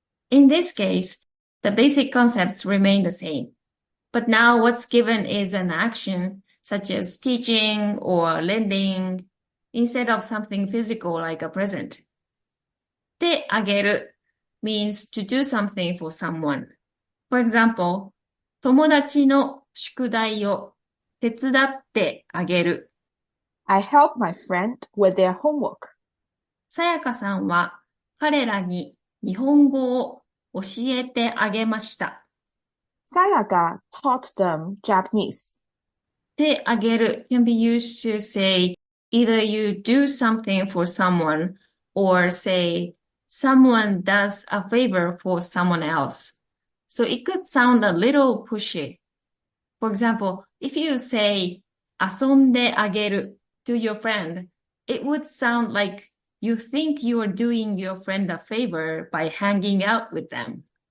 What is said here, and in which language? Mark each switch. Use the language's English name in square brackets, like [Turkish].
[English] In this case, the basic concepts remain the same. But now what's given is an action such as teaching or lending instead of something physical like a present. てあげる means to do something for someone. For example, [Japanese] 友達の宿題を手伝ってあげる。 [English] I help my friend with their homework. [Japanese] さやかさんは彼らに日本語を教えてあげました。 [English] Sayaka taught them Japanese. てあげる can be used to say either you do something for someone or say someone does a favor for someone else. So it could sound a little pushy. For example, if you say 遊んであげる to your friend, it would sound like you think you are doing your friend a favor by hanging out with them.